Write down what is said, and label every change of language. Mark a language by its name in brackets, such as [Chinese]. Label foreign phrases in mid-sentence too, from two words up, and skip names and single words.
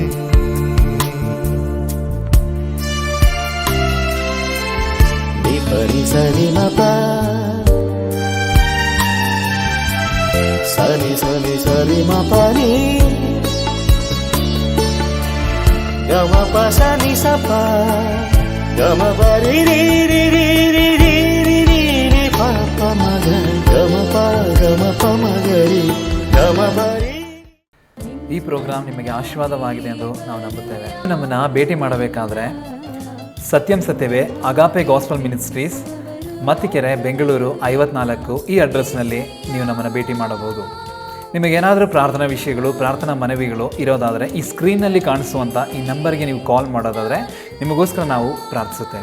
[Kannada] Pari sani mapa sani mapa ni gama pa sani sapa gama pari ri ri ri ri ri ri ri ri pa pa magari gama pa magari gama pari. ಈ ಪ್ರೋಗ್ರಾಮ್ ನಿಮಗೆ ಆಶೀರ್ವಾದವಾಗಿದೆ ಎಂದು ನಾವು ನಂಬುತ್ತೇವೆ. ನಮ್ಮನ್ನು ಭೇಟಿ ಮಾಡಬೇಕಾದ್ರೆ ಸತ್ಯಂ ಸತ್ಯವೇ ಅಗಾಪೆ ಗಾಸ್ಪಲ್ ಮಿನಿಸ್ಟ್ರೀಸ್, ಮತ್ತಿಕೆರೆ, ಬೆಂಗಳೂರು 54 ಈ ಅಡ್ರೆಸ್ನಲ್ಲಿ ನೀವು ನಮ್ಮನ್ನು ಭೇಟಿ ಮಾಡಬಹುದು. ನಿಮಗೇನಾದರೂ ಪ್ರಾರ್ಥನಾ ವಿಷಯಗಳು, ಪ್ರಾರ್ಥನಾ ಮನವಿಗಳು ಇರೋದಾದರೆ ಈ ಸ್ಕ್ರೀನ್ನಲ್ಲಿ ಕಾಣಿಸುವಂಥ ಈ ನಂಬರ್ಗೆ ನೀವು ಕಾಲ್ ಮಾಡೋದಾದರೆ ನಿಮಗೋಸ್ಕರ ನಾವು ಪ್ರಾರ್ಥಿಸುತ್ತೇವೆ.